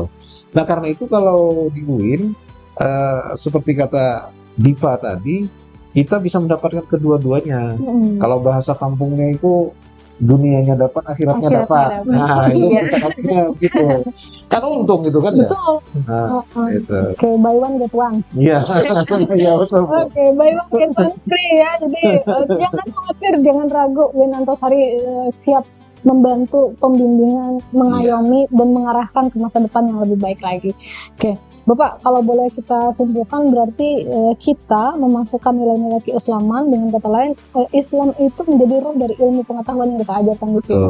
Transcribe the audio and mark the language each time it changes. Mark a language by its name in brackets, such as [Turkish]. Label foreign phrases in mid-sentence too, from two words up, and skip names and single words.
[Indonesian] Nah, karena itu kalau di UIN seperti kata Diva tadi, kita bisa mendapatkan kedua-duanya. Kalau bahasa kampungnya itu dunianya dapat, akhiratnya dapat. Nah, itu bahasa kampungnya gitu. Kan untung gitu kan. Betul. Ya? Nah, itu. Oke, [English] buy one get one. [Indonesian] Iya, iya betul. Oke, [English] buy one get one free ya. [Indonesian] Jadi jangan khawatir, jangan ragu. UIN Antasari siap membantu pembimbingan, mengayomi dan mengarahkan ke masa depan yang lebih baik lagi. Oke, Bapak, kalau boleh kita simpulkan berarti kita memasukkan nilai-nilai keislaman, dengan kata lain Islam itu menjadi roh dari ilmu pengetahuan yang kita ajarkan di sini.